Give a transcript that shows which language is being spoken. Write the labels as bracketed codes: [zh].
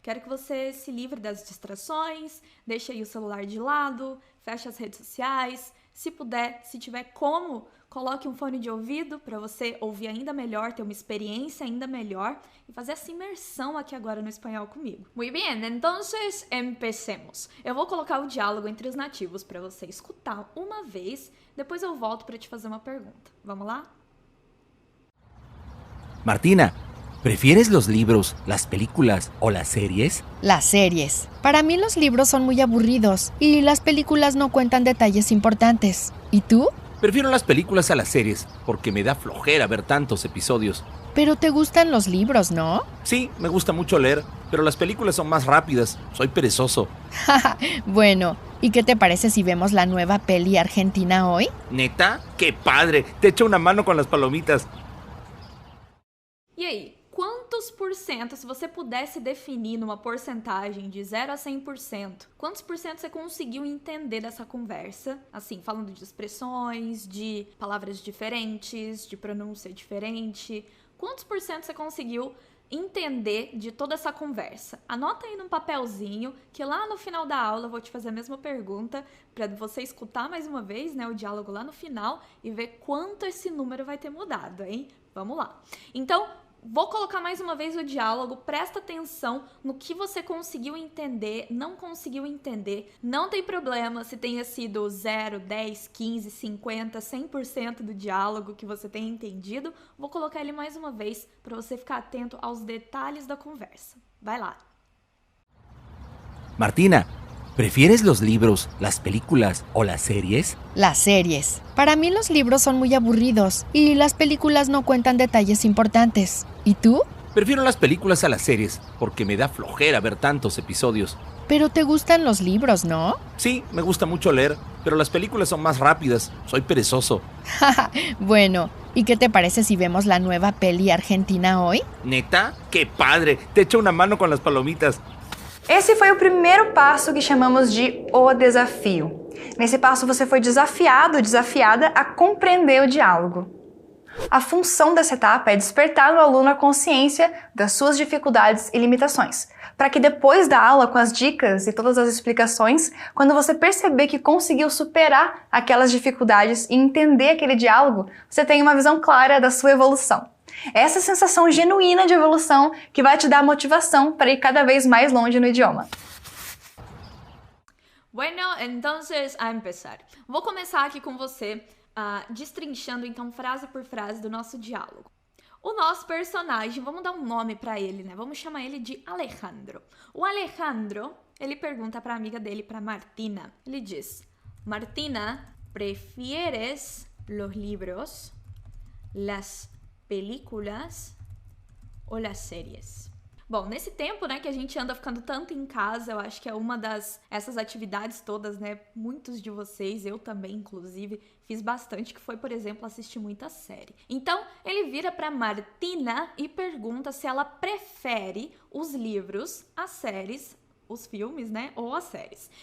[pt] Quero que você se livre das distrações, deixe aí o celular de lado, feche as redes sociais. Se puder, se tiver como, coloque um fone de ouvido para você ouvir ainda melhor, ter uma experiência ainda melhor e fazer essa imersão aqui agora no espanhol comigo. [es] Muy bien, entonces empecemos. [pt] Eu vou colocar o diálogo entre os nativos para você escutar uma vez, depois eu volto para te fazer uma pergunta. Vamos lá? [es] Martina, ¿prefieres los libros, las películas o las series? Las series. Para mí los libros son muy aburridos y las películas no cuentan detalles importantes. ¿Y tú? Prefiero las películas a las series porque me da flojera ver tantos episodios. Pero te gustan los libros, ¿no? Sí, me gusta mucho leer, pero las películas son más rápidas. Soy perezoso. Bueno, ¿y qué te parece si vemos la nueva peli argentina hoy? ¿Neta? ¡Qué padre! Te echo una mano con las palomitas. [pt] E aí? Quantos por cento, se você pudesse definir numa porcentagem de 0 a 100%, quantos por cento você conseguiu entender dessa conversa? Assim, falando de expressões, de palavras diferentes, de pronúncia diferente. Quantos por cento você conseguiu entender de toda essa conversa? Anota aí num papelzinho, que lá no final da aula eu vou te fazer a mesma pergunta para você escutar mais uma vez, né, o diálogo lá no final e ver quanto esse número vai ter mudado, hein? Vamos lá. Então, vou colocar mais uma vez o diálogo, presta atenção no que você conseguiu entender, não conseguiu entender. Não tem problema se tenha sido 0, 10, 15, 50, 100% do diálogo que você tenha entendido. Vou colocar ele mais uma vez para você ficar atento aos detalhes da conversa. Vai lá. Martina, ¿prefieres los libros, las películas o las series? Las series. Para mí los libros son muy aburridos y las películas no cuentan detalles importantes. ¿Y tú? Prefiero las películas a las series porque me da flojera ver tantos episodios. Pero te gustan los libros, ¿no? Sí, me gusta mucho leer, pero las películas son más rápidas. Soy perezoso. Bueno, ¿y qué te parece si vemos la nueva peli argentina hoy? ¿Neta? ¡Qué padre! Te echo una mano con las palomitas. Esse foi o primeiro passo que chamamos de o desafio. Nesse passo você foi desafiado, desafiada a compreender o diálogo. A função dessa etapa é despertar no aluno a consciência das suas dificuldades e limitações, para que depois da aula, com as dicas e todas as explicações, quando você perceber que conseguiu superar aquelas dificuldades e entender aquele diálogo, você tenha uma visão clara da sua evolução. Essa sensação genuína de evolução que vai te dar motivação para ir cada vez mais longe no idioma. [es] Bueno, entonces a empezar. [pt] Vou começar aqui com você, destrinchando então frase por frase do nosso diálogo. O nosso personagem, vamos dar um nome pra ele, né? Vamos chamar ele de Alejandro. O Alejandro, ele pergunta pra amiga dele, pra Martina. Ele diz: [es] Martina, ¿prefieres los libros, las películas ou las series? [pt] Bom, nesse tempo, né, que a gente anda ficando tanto em casa, eu acho que é uma essas atividades todas, né, muitos de vocês, eu também, inclusive, fiz bastante, que foi, por exemplo, assistir muita série. Então, ele vira pra Martina e pergunta se ela prefere os livros, as séries, os filmes, né, ou as séries.